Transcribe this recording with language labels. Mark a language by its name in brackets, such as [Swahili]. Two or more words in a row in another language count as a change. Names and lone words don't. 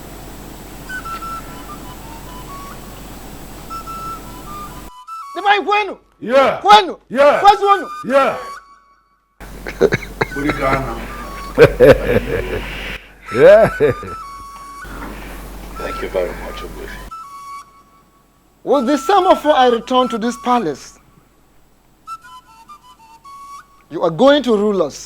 [English] Yeah. [Igbo] Kwenu? [English] Yeah. [Igbo] Kwazi wenu? [English] Yeah. Yeah. Thank you very much, Ogbuefi. With the semaphore, I return to this palace. You are going to rule us.